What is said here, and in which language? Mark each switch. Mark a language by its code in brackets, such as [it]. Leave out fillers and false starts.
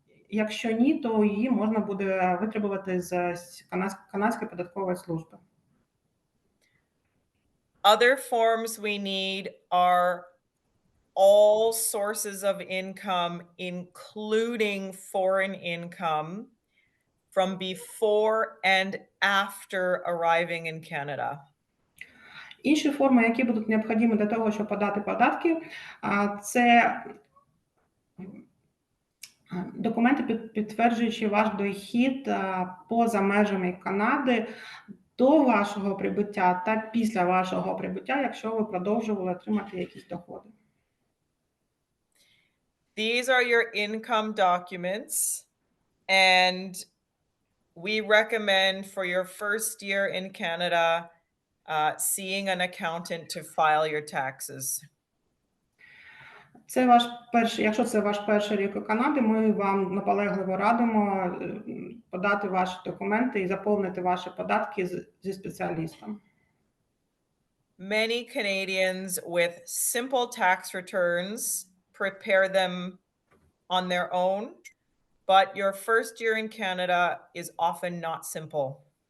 [uk] Якщо ні, то її можна буде витребувати з канадської податкової служби. [en] Other forms we need are all sources of income, including foreign income, from before and after arriving in Canada. [uk] Інші форми, які будуть необхідні для того, щоб подати податки, це документи, підтверджуючи ваш дохід поза межами Канади до вашого прибуття та після вашого прибуття, якщо ви продовжували отримати якісь доходи. [en] These are your income documents, and we recommend for your first year in Canada seeing an accountant to file your taxes. [uk] Це ваш перший, якщо це ваш перший рік у Канаді, ми вам наполегливо радимо подати ваші документи і заповнити ваші податки зі спеціалістом. [en] Many Canadians with simple tax returns prepare them on their own, but your first year in Canada is often not simple.